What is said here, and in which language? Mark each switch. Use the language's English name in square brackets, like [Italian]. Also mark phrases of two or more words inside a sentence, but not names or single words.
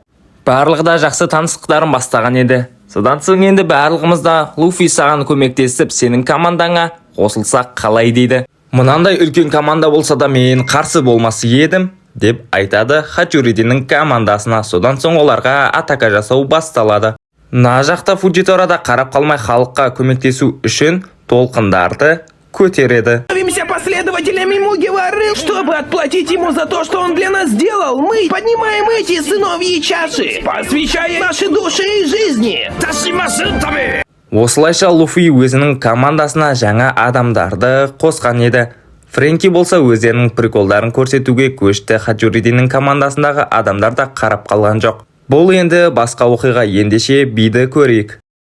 [Kazakh] Барлығы да жақсы таныстықтарын бастаған еді. Содан соң енді барлығымыз да Луфи саған көмектесіп, сенің командаңа қосылсақ қалай дейді. Мұнандай үлкен команда болса да мен қарсы болмас едім деп айтады Хаджуридиннің командасына. Содан соң оларға атака жасау басталады. На жақта Фуджитора да қарап қалмай халыққа көмектесу үшін толқындарды көтереді. [Russian] Становимся последователями Мугивары, чтобы отплатить ему за то, что он для нас сделал. Мы поднимаем эти сыновьи чаши, посвящая наши души и жизни. [Kazakh] Осылайша Луфи өзінің командасына жаңа адамдарды қосқан еді. Френки болса өздерінің приколдарын көрсетуге көшті. Хаджуридиннің командасындағы адамдар да қарап қалған жоқ. Бұл енді басқа оқиға, ендеше биді көрейік.